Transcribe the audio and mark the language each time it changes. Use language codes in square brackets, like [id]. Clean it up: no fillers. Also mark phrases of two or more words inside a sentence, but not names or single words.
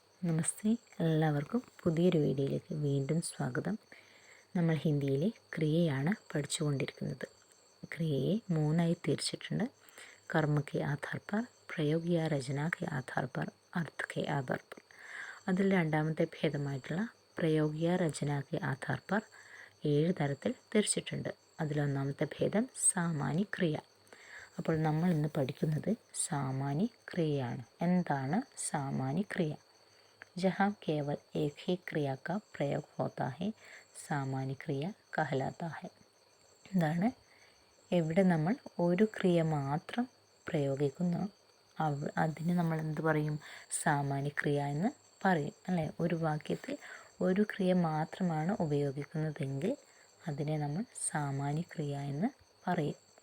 [ml] നമസ്തേ, എല്ലാവർക്കും പുതിയൊരു വീഡിയോയിലേക്ക് വീണ്ടും സ്വാഗതം. നമ്മൾ ഹിന്ദിയിലെ ക്രിയയാണ് പഠിച്ചുകൊണ്ടിരിക്കുന്നത്. ക്രിയയെ മൂന്നായി തിരിച്ചിട്ടുണ്ട്. [hi] कर्म के आधार पर, പ്രयोग या रचना के आधार पर, अर्थ के आधार पर. [ml] അതിൽ രണ്ടാമത്തെ ഭേദമായിട്ടുള്ള [hi] പ്രयोग या रचना के आधार पर [ml] 7 തരത്തിൽ തിരിച്ചിട്ടുണ്ട്. അതിലൊന്നാമത്തെ ഭേദം സാമാന്യ ക്രിയ. അപ്പോൾ നമ്മൾ ഇന്ന് പഠിക്കുന്നത് സാമാന്യ ക്രിയയാണ്. എന്താണ് സാമാന്യ ക്രിയ? [hi] जहाँ केवल एक ही क्रिया का प्रयोग होता है सामान्य क्रिया कहलाता है. [ml] എന്താണ്? എവിടെ നമ്മൾ ഒരു ക്രിയ മാത്രം പ്രയോഗിക്കുന്നു അതിന് നമ്മൾ എന്ത് പറയും? സാമാന്യ ക്രിയ എന്ന് പറയും, അല്ലേ? ഒരു വാക്യത്തിൽ ഒരു ക്രിയ മാത്രമാണ് ഉപയോഗിക്കുന്നതെങ്കിൽ അതിനെ നമ്മൾ സാമാന്യ ക്രിയ എന്ന് പറയും.